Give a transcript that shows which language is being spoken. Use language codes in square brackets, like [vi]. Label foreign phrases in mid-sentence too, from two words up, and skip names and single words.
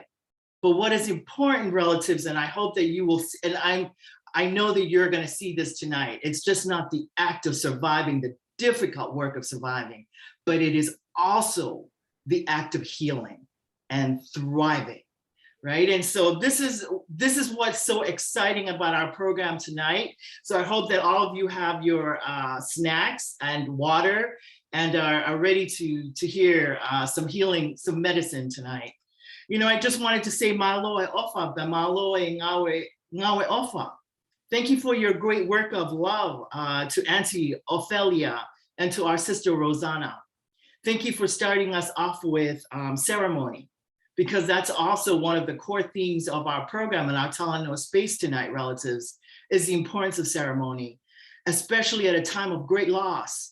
[en] But what is important, relatives, and I hope that you will, and I know that you're going to see this tonight, it's just not the act of surviving, the difficult work of surviving, but it is also the act of healing and thriving, right? And so this is what's so exciting about our program tonight. So I hope that all of you have your snacks and water and are ready to hear some healing, some medicine tonight. You know, I just wanted to say [to] malo e ofa, malo e ngawe ofa. [en] Thank you for your great work of love to Auntie Ofelia and to our sister Rosanna. thank you for starting us off with ceremony, because that's also one of the core themes of our program and our Talano space tonight, relatives, is the importance of ceremony, especially at a time of great loss.